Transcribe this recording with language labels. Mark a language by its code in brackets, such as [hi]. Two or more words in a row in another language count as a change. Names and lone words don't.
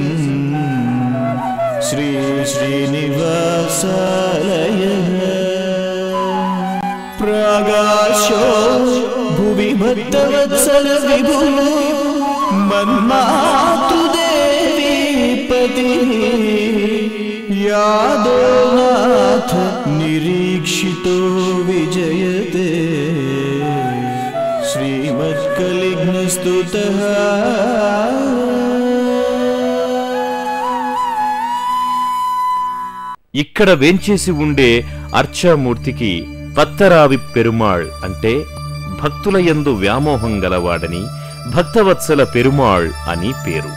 [sa] श्री श्रीनिवासालयः प्रागाशो भुवि भक्तवत्सल विभुः मन्मातृदेवी पतिः यादवनाथ निरीक्षितो विजयते श्रीमत्कलिघ्नस्तुतः [te] ఇక్కడ వేంచేసి ఉండే అర్చామూర్తికి పత్తరావి పెరుమాళ్ అంటే భక్తుల యందు వ్యామోహం గలవాడని, భక్తవత్సల పెరుమాళ్ అని పేరు.